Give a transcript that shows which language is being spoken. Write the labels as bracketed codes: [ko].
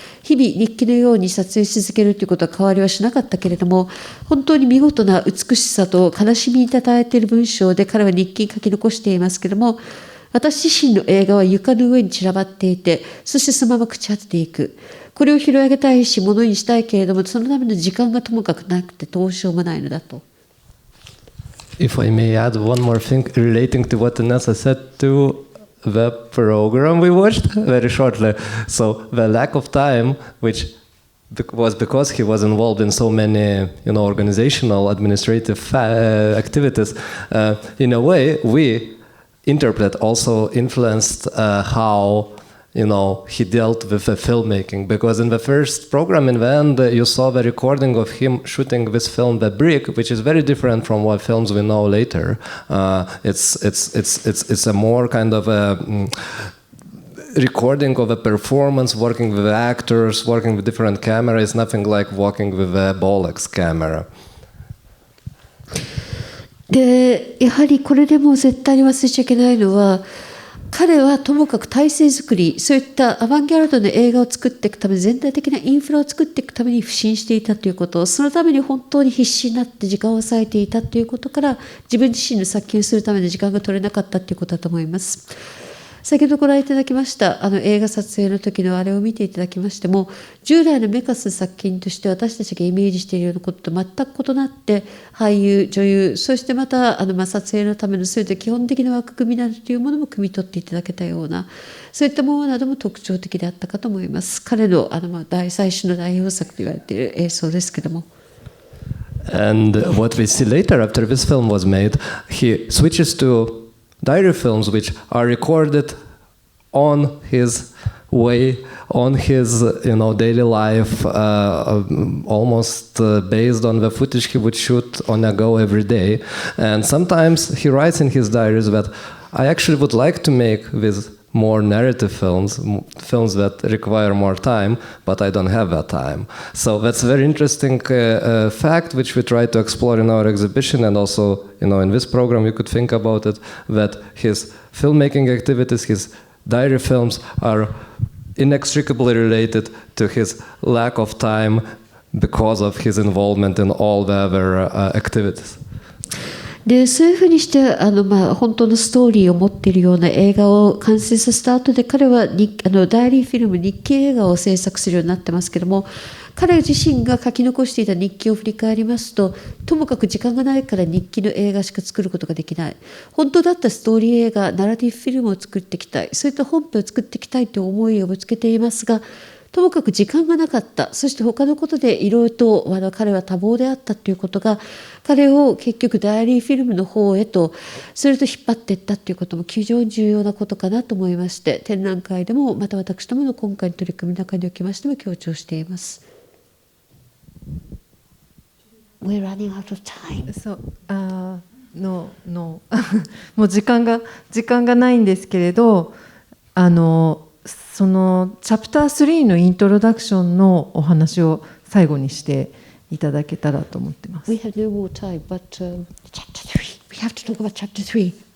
[ja] 日々日記のように撮影し続けるということは変わりはしなかったけれども、本当に見事な美しさと悲しみにたたえている文章で彼は日記に書き残していますけれども、私自身の映画は床の上に散らばっていて、そしてそのまま朽ち果てていく。これを拾い上げたいし、物にしたいけれども、そのための時間がともかくなくてどうしようもないのだと。 [en] If I may add one more thing relating to what Inesa said to the program we watched very shortly. So the lack of time, which was because he was involved in so many, organizational, administrative activities, in a way, we interpret also influenced how he dealt with the filmmaking, because in the first program in the end you saw the recording of him shooting this film The Brick, which is very different from what films we know later. It's a more kind of a recording of a performance, working with actors, working with different cameras, nothing like working with a Bolex camera. [ja] でやはりこれでも絶対に忘れちゃいけないのは、彼はともかく体制作り、そういったアバンギャルドの映画を作っていくため、全体的なインフラを作っていくために腐心していたということ、そのために本当に必死になって時間を割いていたということから、自分自身の作品をするための時間が取れなかったということだと思います。先ほどご覧いただきました映画撮影の時のあれを見ていただきましても、従来のメカスの作品として私たちがイメージしているようなことと全く異なって、俳優、女優、そしてまた撮影のためのそういった基本的な枠組みなどというものも汲み取っていただけたような、そういったものなども特徴的であったかと思います。彼の最初の代表作と言われている映像ですけども。 [en] And what we see later after this film was made, he switches to diary films which are recorded on his way, on his daily life, almost based on the footage he would shoot on a go every day. And sometimes he writes in his diaries that I actually would like to make these more narrative films that require more time, but I don't have that time. So that's a very interesting fact which we try to explore in our exhibition, and also in this program you could think about it, that his filmmaking activities, his diary films are inextricably related to his lack of time because of his involvement in all the other activities. [ja] でそういうふうにして本当のストーリーを持っているような映画を完成させた後で彼はダイアリーフィルム日記映画を制作するようになってますけども、彼自身が書き残していた日記を振り返りますと、ともかく時間がないから日記の映画しか作ることができない、本当だったストーリー映画ナラティブフィルムを作っていきたい、そういった本編を作っていきたいという思いをぶつけていますが、ともかく時間がなかった、そして他のことでいろいろと彼は多忙であったということが彼を結局ダイアリーフィルムの方へとそれと引っ張っていったということも非常に重要なことかなと思いまして、展覧会でもまた私どもの今回の取り組みの中におきましても強調しています。 [en] We're running out of time. [ja] そうもう時間がないんですけれど、そのチャプター3のイントロダクションのお話を最後にしていただけたらと思ってます。 [en] We have no more time, but chapter 3. We have to talk about chapter 3.